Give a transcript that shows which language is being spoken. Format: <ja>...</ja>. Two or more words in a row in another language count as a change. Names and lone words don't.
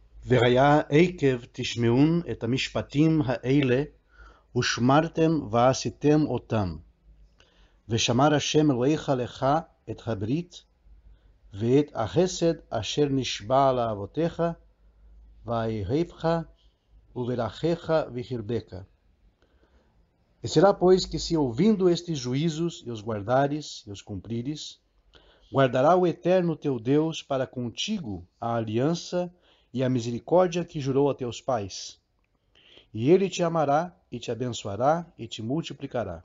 <he>והיה עקב תשמעון את המשפטים האלה, ושמרתם ועשיתם אותם. ושמר השם אלוהיך לך את הברית, ואת החסד אשר נשבע לאבותיך, ויאהבך, וברכך וירבך.</he> <pt>E será, pois, que se ouvindo estes juízos, e os guardares, e os cumprires, guardará o Eterno teu Deus para contigo a aliança e a misericórdia que jurou a teus pais. E ele te amará, e te abençoará, e te multiplicará.</pt>